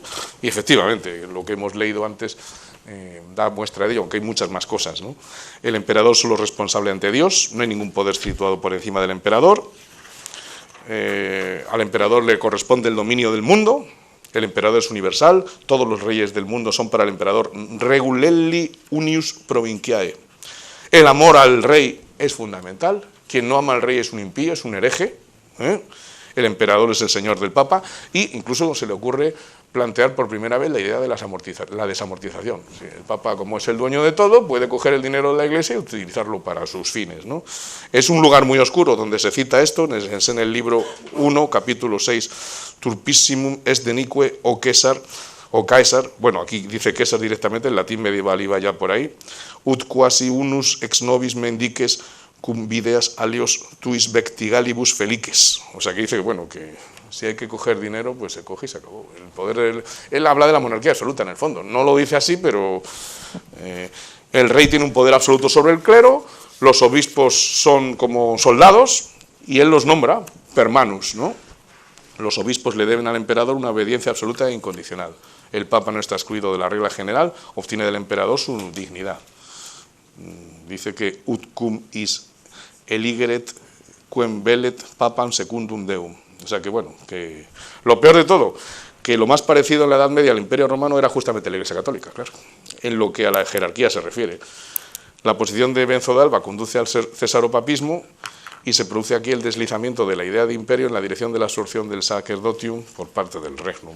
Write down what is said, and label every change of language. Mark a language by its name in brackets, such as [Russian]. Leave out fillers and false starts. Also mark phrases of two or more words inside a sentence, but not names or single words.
[Spanish] Y efectivamente, lo que hemos leído antes da muestra de ello, aunque hay muchas más cosas, ¿no? El emperador solo es responsable ante Dios, no hay ningún poder situado por encima del emperador. Al emperador le corresponde el dominio del mundo. El emperador es universal, todos los reyes del mundo son para el emperador [Latin] regulelli unius provinciae. [Spanish] El amor al rey es fundamental, quien no ama al rey es un impío, es un hereje. El emperador es el señor del Papa, e incluso se le ocurre plantear por primera vez la idea de la desamortización. El Papa, como es el dueño de todo, puede coger el dinero de la Iglesia y utilizarlo para sus fines, ¿no? Es un lugar muy oscuro donde se cita esto, es en el libro 1, capítulo 6, [Latin] Turpissimum est denique o Caesar, [Spanish] bueno, aquí dice Caesar directamente, el latín medieval iba ya por ahí, [Latin] ut quasi unus ex nobis mendices cum videas alios tuis vectigalibus felices. [Spanish] O sea, que dice que, bueno, que si hay que coger dinero, pues se coge y se acabó. El poder, él habla de la monarquía absoluta, en el fondo. No lo dice así, pero el rey tiene un poder absoluto sobre el clero, los obispos son como soldados, y él los nombra [Latin] per manus, [Spanish] ¿no? Los obispos le deben al emperador una obediencia absoluta e incondicional. El Papa no está excluido de la regla general, obtiene del emperador su dignidad. Dice que [Latin] ut cum is eligeret quem velet papam secundum deum. [Spanish] O sea que, bueno, que lo peor de todo, que lo más parecido en la Edad Media al Imperio Romano era justamente la Iglesia Católica, claro, en lo que a la jerarquía se refiere. La posición de Benzo d'Alba conduce al cesaropapismo y se produce aquí el deslizamiento de la idea de imperio en la dirección de la absorción del sacerdotium por parte del regnum.